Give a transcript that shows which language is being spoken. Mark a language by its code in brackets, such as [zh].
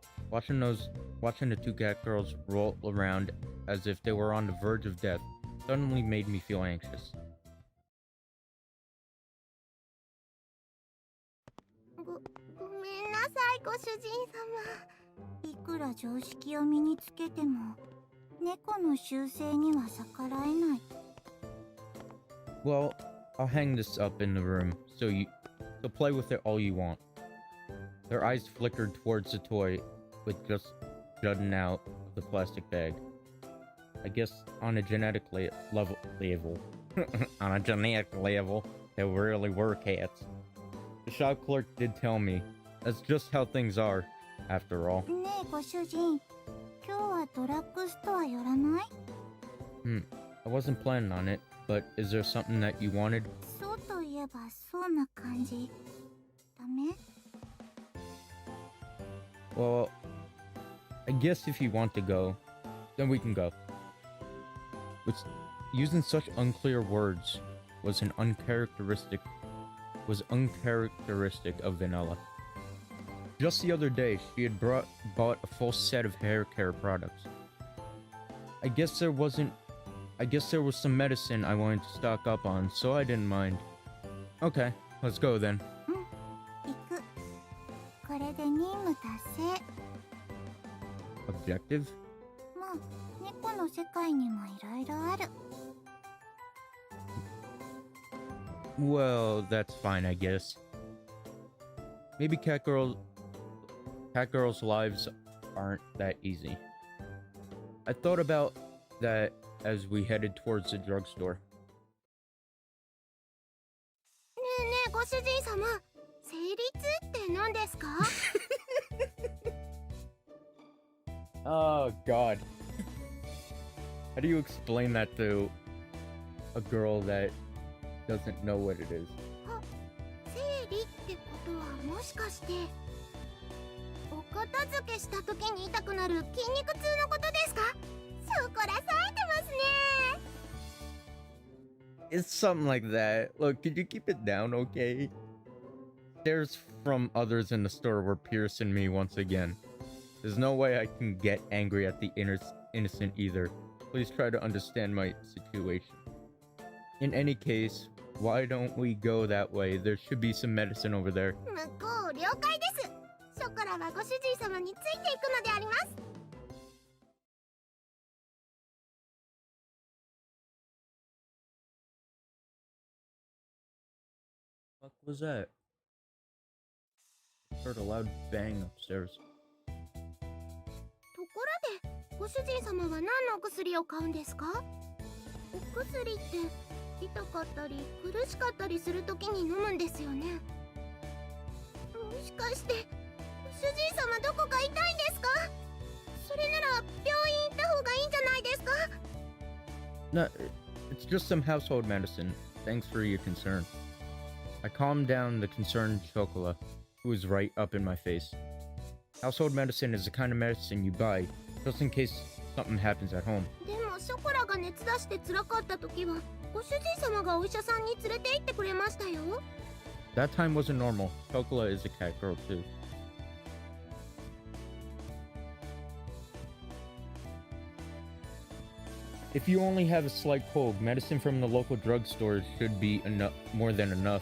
[en] Watching the two cat girls roll around as if they were on the verge of death suddenly made me feel anxious. [ja] ごめんなさい、ご主人様。いくら常識を身につけても猫の習性には逆らえない。 [en] Well, I'll hang this up in the room so play with it all you want. Their eyes flickered towards the toy with just jutting out of the plastic bag. I guess on a genetic level, there really were cats. The shop clerk did tell me that's just how things are, after all. [ja] ねえご主人、今日はドラッグストア寄らない？ [en] I wasn't planning on it, but is there something that you wanted? [ja] そうといえばそうな感じ。ダメ？ [en] Well, I guess if you want to go, then we can go. Which, using such unclear words was uncharacteristic of Vanilla. Just the other day, she had bought a full set of hair care products. I guess there was some medicine I wanted to stock up on, so I didn't mind. Okay, let's go then. [ja] 行く。これで任務達成。 [en] Objective? [ja] まあ、猫の世界にもいろいろある。 [en] Well, that's fine, I guess. Maybe cat girls' lives aren't that easy. I thought about that as we headed towards the drugstore. [ja] ねえねえご主人様、成立って何ですか？ [en] Oh god. How do you explain that to a girl that doesn't know what it is? [ja] 生理ってことはもしかしてお片付けした時に痛くなる筋肉痛のことですか？ショコラ冴えてますね。 [en] It's something like that. Look, could you keep it down, okay? Stares from others in the store were piercing me once again. There's no way I can get angry at the innocent either. Please try to understand my situation. In any case, why don't we go that way? There should be some medicine over there. [ja] 向こう了解です。ショコラはご主人様についていくのであります。 [en] What was that? Heard a loud bang upstairs. [ja] ところでご主人様は何のお薬を買うんですか？お薬って痛かったり苦しかったりするときに飲むんですよね。もしかしてご主人様どこか痛いんですか？それなら病院行った方がいいんじゃないですか？ [en] No, it's just some household medicine. Thanks for your concern. I calmed down the concerned Chocola, who was right up in my face. Household medicine is the kind of medicine you buy just in case something happens at home. [ja] でもショコラが熱出して辛かった時はご主人様がお医者さんに連れて行ってくれましたよ。 [en] That time wasn't normal. Chocola is a cat girl too. If you only have a slight cold, medicine from the local drugstore should be enough, more than enough.